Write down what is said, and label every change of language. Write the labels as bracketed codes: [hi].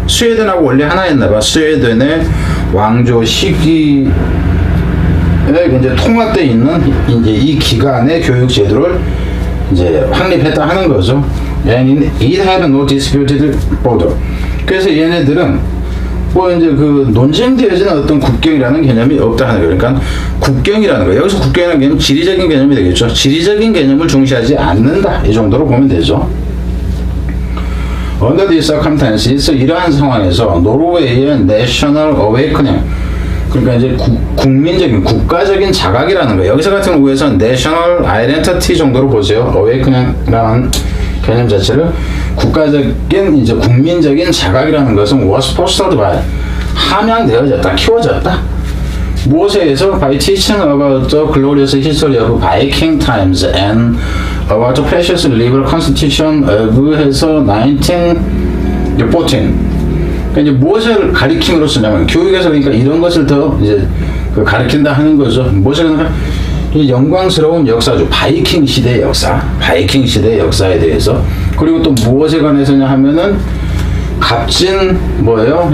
[ko] 스웨덴하고 원래 하나였나봐. 스웨덴의 왕조 시기에 이제 통합되어 있는 이제 이 기간의 교육 제도를 이제 확립했다 하는 거죠. [en] And it had no disputed border. [ko] 그래서 얘네들은 뭐 이제 그 논쟁되어지는 어떤 국경이라는 개념이 없다 하는 거예요. 그러니까 국경이라는 거, 여기서 국경이라는 개념은 지리적인 개념이 되겠죠. 지리적인 개념을 중시하지 않는다 이 정도로 보면 되죠. [en] Under these circumstances, [ko] 이러한 상황에서 노르웨이의 National Awakening, 그러니까 이제 국민적인 국가적인 자각이라는 거예요. 여기서 같은 경우에서 National Identity 정도로 보세요. Awakening이라는 개념 자체를 국가적인 이제 국민적인 자각이라는 것은 [en] was fostered by, [ko] 함양되어졌다, 키워졌다. 무엇에 의해서 [en] by teaching about the glorious history of Viking times and about the precious liberal constitution of [ko] 해서 [en] 1914. [ko] 그러니까 이제 무엇을 가리킴으로 쓰냐면 교육에서 그러니까 이런 것을 더 이제 가리킨다 하는 거죠. 무엇을 그러니까 이 영광스러운 역사죠. 바이킹 시대의 역사, 바이킹 시대의 역사에 대해서. 그리고 또 무엇에 관해서냐 하면은 값진 뭐예요?